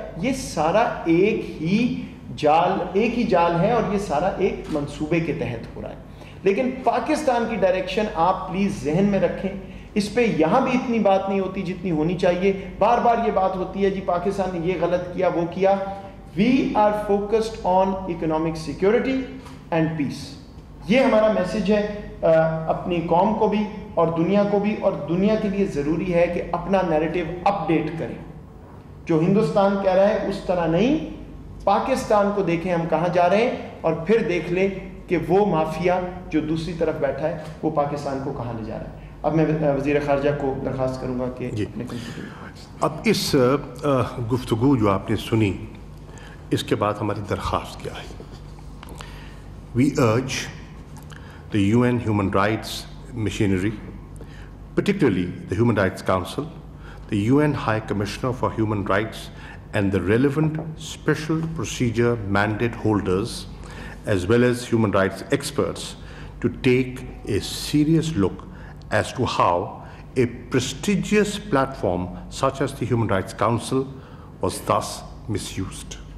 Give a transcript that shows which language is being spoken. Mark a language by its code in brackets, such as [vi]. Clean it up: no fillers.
[ur] یہ سارا ایک ہی جال ہے اور یہ سارا ایک منصوبے کے تحت ہو رہا ہے. لیکن پاکستان کی ڈائریکشن آپ پلیز ذہن میں رکھیں, اس پہ یہاں بھی اتنی بات نہیں ہوتی جتنی ہونی چاہیے. بار بار یہ بات ہوتی ہے جی پاکستان نے یہ غلط کیا, وہ کیا. [en] We are focused on economic security and peace. [ur] یہ ہمارا میسیج ہے اپنی قوم کو بھی اور دنیا کو بھی, اور دنیا کے لیے ضروری ہے کہ اپنا نیریٹو اپڈیٹ کریں. جو ہندوستان کہہ رہا ہے اس طرح نہیں, پاکستان کو دیکھیں ہم کہاں جا رہے ہیں, اور پھر دیکھ لیں کہ وہ مافیا جو دوسری طرف بیٹھا ہے وہ پاکستان کو کہاں لے جا رہا ہے. اب میں وزیر خارجہ کو درخواست کروں گا کہ اب اس گفتگو جو آپ نے سنی, اس کے بعد ہماری درخواست کیا ہے؟ [en] We urge the UN Human Rights machinery, particularly the Human Rights Council, the UN High Commissioner for Human Rights, and the relevant special procedure mandate holders, as well as human rights experts, to take a serious look as to how a prestigious platform such as the Human Rights Council was thus misused.